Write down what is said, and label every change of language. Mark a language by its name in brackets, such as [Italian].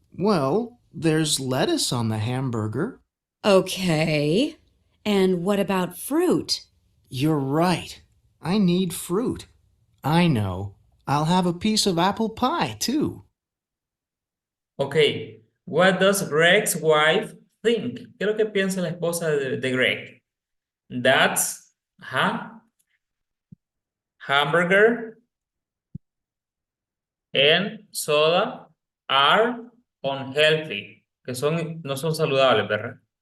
[English] Well, there's lettuce on the hamburger. Okay. And what about fruit? You're right. I need fruit. I know. I'll have a piece of apple pie, too. Okay, what does Greg's wife think? [Spanish] ¿Qué es lo que piensa la esposa de Greg? [English] That's hamburger and soda are unhealthy. [Spanish] Que no son saludables, ¿verdad?